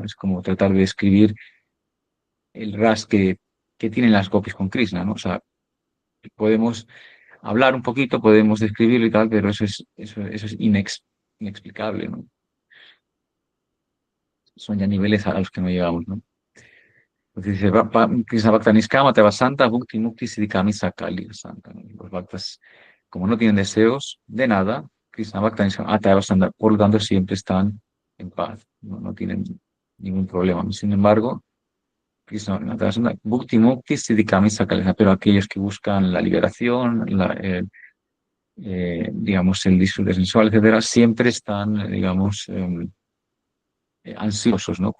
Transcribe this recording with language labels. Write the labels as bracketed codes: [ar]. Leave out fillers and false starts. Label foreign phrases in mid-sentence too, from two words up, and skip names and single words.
[es] Es como tratar de describir el ras que tienen las gopis con Krishna, ¿no? O sea, podemos hablar un poquito, podemos describirlo y tal, pero eso es inexplicable, ¿no? Son ya niveles a los que no llegamos, ¿no? Entonces dice, [bn] কৃষ্ণ ভক্ত নিষ্কাম, অতএব শান্ত, ভুক্তি মুক্তি সিদ্ধিকামী সকলি অশান্ত, ¿no? [es] Los Bhaktas, como no tienen deseos de nada, [bn] কৃষ্ণ ভক্ত নিষ্কাম, অতএব শান্ত, [es] por lo tanto siempre están en paz, no, no tienen ningún problema. Sin embargo, [bn] কৃষ্ণ অতএব শান্ত, ভুক্তি মুক্তি সিদ্ধিকামী সকলি অশান্ত, [es] pero aquellos que buscan la liberación, digamos, el disfrute sensual, etcétera, siempre están, digamos, ansiosos, ¿no?